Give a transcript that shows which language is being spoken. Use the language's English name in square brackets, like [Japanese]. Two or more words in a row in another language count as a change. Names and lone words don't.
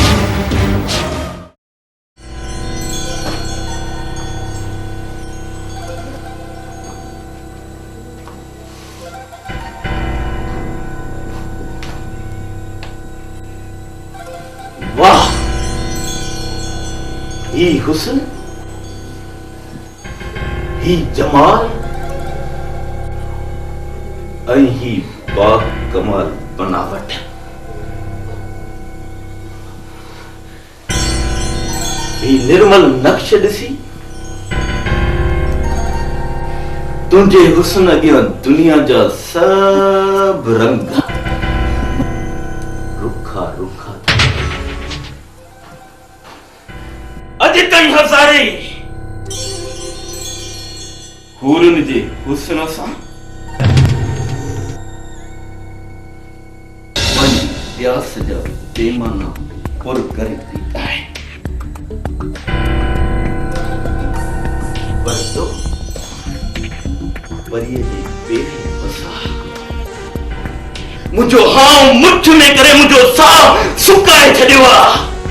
[Sindhi] वाह, ही हुस्न, ही जमाल ऐं ही बाकमाल बनावट। ही निर्मल नक्श ॾिसी तुंहिंजे हुस्न अॻियां दुनिया जा सब रंग रुखा रुखा। अॼु ताईं हज़ारे हूरनि जे हुस्न सां पंहिंजी प्यास जा पैमाना पुर करे ॾींदा आहिनि, पर तो परीअ जे पेरी वसा मुंहिंजो हाउ मुठ में करे मुंहिंजो साह सुकाए छॾियो आहे।